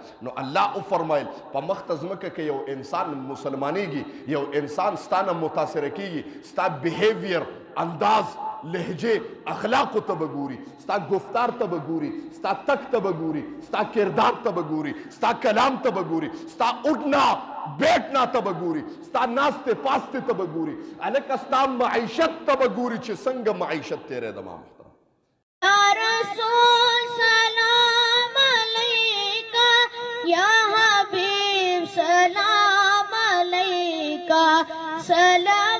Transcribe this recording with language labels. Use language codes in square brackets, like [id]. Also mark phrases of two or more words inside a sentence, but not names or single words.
[ps] نو الله وفرمایل په مخ ته ځمکه کې یو انسان مسلمانېږي، یو انسان ستا نه متاثره کېږي، ستا بیهیویر انداز لهجې اخلاقو ته به ګوري، ستا گفتار ته به ګوري، ستا تک ته به ګوري، ستا کردار ته به ګوري، ستا کلام ته به ګوري، ستا [ur] اٹھنا بیٹھنا [ps] ته به ګوري، ستا ناستې پاستې ته به ګوري، هلکه ستا معیشت ته به ګوري چې څنګه معیشت تېری ده. ما محترم [ar] یا رسول سلام علیکہ، یا حبیب سلام علیکہ، سلام